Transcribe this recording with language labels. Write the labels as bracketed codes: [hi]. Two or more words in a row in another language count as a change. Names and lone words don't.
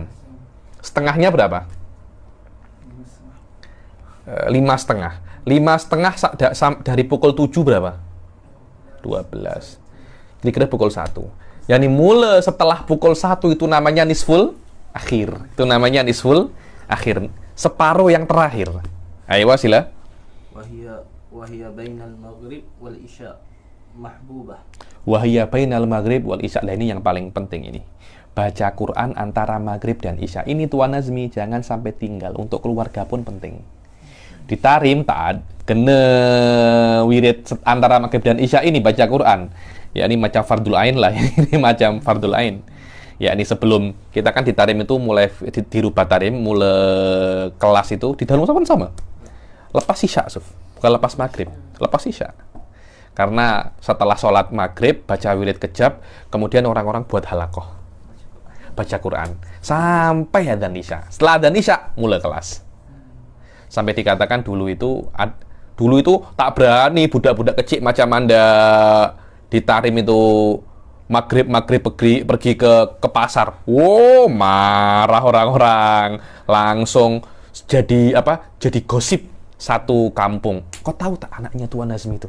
[ms] Setengahnya berapa? 5,5. 5,5 dari pukul 7 berapa? 12. Kira-kira pukul 1. Yani mulai setelah pukul 1 itu namanya [ar] النصف الأخير. [ms] Itu namanya [ar] النصف الأخير. [ms] Separuh yang terakhir. Ayo sila. [ar] وهي بين المغرب والعشاء محبوبة. وهي بين المغرب والعشاء. [ms] Nah, ini yang paling penting ini. Baca Quran antara maghrib dan isya. Ini Tuan Nazmi, jangan sampai tinggal. Untuk keluarga pun penting. Ditarim taat kena wirid antara maghrib dan isya ini baca Quran. Ya ini macam [ar] فرض العين [ms] lah. Ini macam [ar] فرض العين. [ms] Ya ini sebelum kita kan ditarim itu mulai dirubah tarim, mulai kelas itu di dalam pun sama. Lepas isya, bukan lepas maghrib, lepas isya. Karena setelah sholat maghrib baca wirid kejab, kemudian orang-orang buat halakoh baca Quran sampai adzan isya. Setelah adzan isya mulai kelas. Sampai dikatakan dulu itu tak berani budak-budak kecil macam Anda ditarim itu maghrib pergi ke pasar. Wow, marah orang-orang, langsung jadi gosip satu kampung. Kau tahu tak anaknya Tuan Nazmi itu?